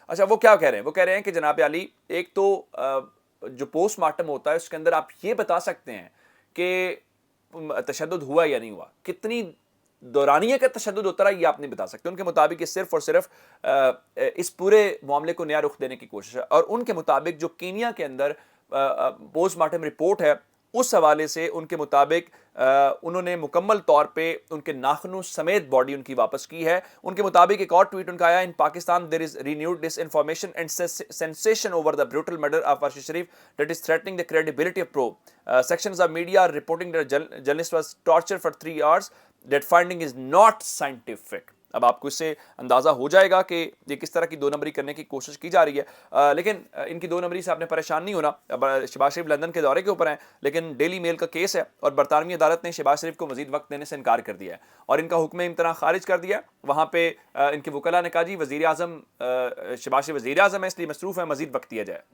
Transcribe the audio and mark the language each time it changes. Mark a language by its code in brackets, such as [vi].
[ur] اچھا وہ کیا کہہ رہے ہیں؟ وہ کہہ رہے ہیں کہ جناب علی ایک تو جو پوسٹ مارٹم ہوتا ہے اس کے اندر آپ یہ بتا سکتے ہیں کہ تشدد ہوا یا نہیں ہوا, کتنی دورانیہ کا تشدد ہوتا رہا یہ آپ نہیں بتا سکتے. ان کے مطابق یہ صرف اور صرف اس پورے معاملے کو نیا رخ دینے کی کوشش ہے, اور ان کے مطابق جو کینیا کے اندر پوسٹ مارٹم رپورٹ ہے اس حوالے سے ان کے مطابق انہوں نے مکمل طور پہ ان کے ناخنوں سمیت باڈی ان کی واپس کی ہے. ان کے مطابق ایک اور ٹویٹ ان کا آیا, [en] In Pakistan there is renewed disinformation and sensation over the brutal murder of Arshad Sharif that is threatening the credibility of probe. Sections of media are reporting that a journalist was tortured for 3 hours. That finding is not scientific. [ur] اب آپ کو اس سے اندازہ ہو جائے گا کہ یہ کس طرح کی 2 نمبری کرنے کی کوشش کی جا رہی ہے. لیکن ان کی 2 نمبری سے آپ نے پریشان نہیں ہونا. شہباز شریف لندن کے دورے کے اوپر ہیں, لیکن ڈیلی میل کا کیس ہے اور برطانوی عدالت نے شہباز شریف کو مزید وقت دینے سے انکار کر دیا ہے اور ان کا حکم امتناع خارج کر دیا. وہاں پہ ان کے وکلاء نے کہا جی وزیر اعظم شہباز شریف وزیر اعظم ہے اس لیے مصروف ہے, مزید وقت دیا جائے.